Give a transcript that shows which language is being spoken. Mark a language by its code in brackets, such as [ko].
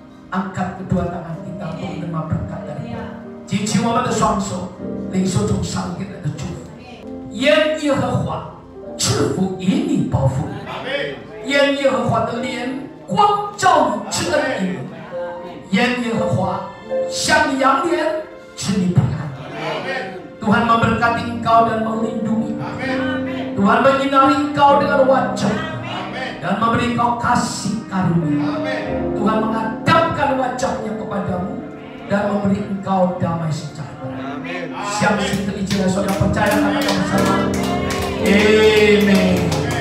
[id] Angkat kedua tangan kita untuk menerima berkat dari Tuhan. [zh] 举起我们的双手，领受从上给来的祝福。愿耶和华赐福以你，保护你。愿耶和华的脸光照你，赐恩于你。愿耶和华向你扬脸，赐你平安。 [id] Tuhan memberkati engkau dan melindungi. Tuhan menyinari engkau dengan wajah dan memberi engkau kasih karunia. Tuhan menghadapkan wajahnya kepadamu dan memberi engkau damai sejahtera. Siap itu izinnya saudara percaya kata bersama. Amen.